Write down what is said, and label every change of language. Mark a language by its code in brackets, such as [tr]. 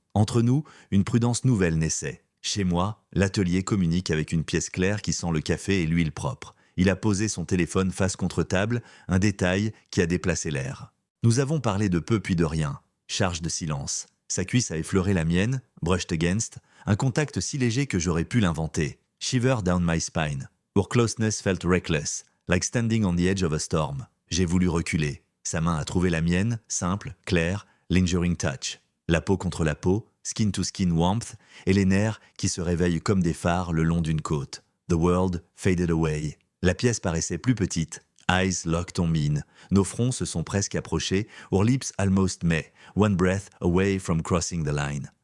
[fr] Entre nous, une prudence nouvelle naissait. Chez moi, l'atelier communique avec une pièce claire qui sent le café et l'huile propre. Il a posé son téléphone face contre table, un détail qui a déplacé l'air. Nous avons parlé de peu puis de rien. Charge de silence. Sa cuisse a effleuré la mienne, [en] brushed against, [fr] un contact si léger que j'aurais pu l'inventer. [en] Shiver down my spine. Our closeness felt reckless, like standing on the edge of a storm. [fr] J'ai voulu reculer. Sa main a trouvé la mienne, simple, claire, [en] lingering touch. [fr] La peau contre la peau, [en] skin to skin warmth, [fr] et les nerfs qui se réveillent comme des phares le long d'une côte. [en] The world faded away. [fr] La pièce paraissait plus petite. [en] Eyes locked on mine. [fr] Nos fronts se sont presque approchés, [en] our lips almost met, one breath away from crossing the line.